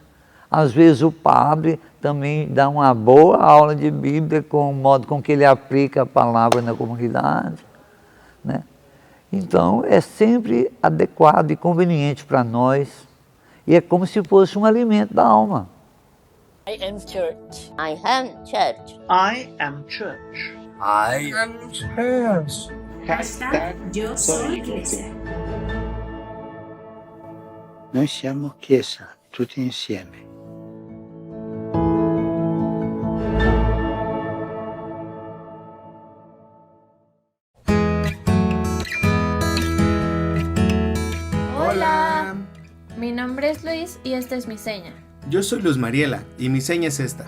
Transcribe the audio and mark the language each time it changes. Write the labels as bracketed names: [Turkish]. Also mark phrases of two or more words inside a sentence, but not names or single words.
[Portuguese] Às vezes o padre também dá uma boa aula de Bíblia com o modo com que ele aplica a palavra na comunidade, né? Então é sempre adequado e conveniente para nós, e é como se fosse um alimento da alma. [English] I am church. I am church. I am church. I am church. [Spanish] Yo soy iglesia. [Italian] Noi siamo chiesa, tutti insieme. [Spanish] Hola, mi nombre es Luis y esta es mi seña. Yo soy Luz Mariela y mi seña es esta.